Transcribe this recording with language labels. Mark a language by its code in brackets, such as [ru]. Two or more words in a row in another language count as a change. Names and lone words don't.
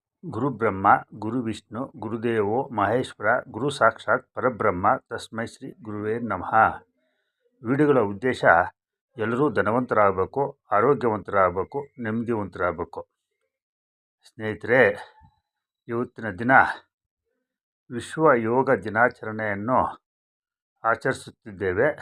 [sa] ಗುರು ಬ್ರಹ್ಮ ಗುರು ವಿಷ್ಣು ಗುರುದೇವೋ ಮಹೇಶ್ವರ ಗುರು ಸಾಕ್ಷಾತ್ ಪರಬ್ರಹ್ಮ ತಸ್ಮೈ ಶ್ರೀ ಗುರುವೇ ನಮಃ. [kn] ವಿಡಿಯೋಗಳ ಉದ್ದೇಶ ಎಲ್ಲರೂ ಧನವಂತರಾಗಬೇಕು, ಆರೋಗ್ಯವಂತರಾಗಬೇಕು, ನೆಮ್ಮದಿವಂತರಾಗಬೇಕು. ಸ್ನೇಹಿತರೆ, ಇವತ್ತಿನ ದಿನ ವಿಶ್ವ ಯೋಗ ದಿನಾಚರಣೆಯನ್ನು ಆಚರಿಸುತ್ತಿದ್ದೇವೆ.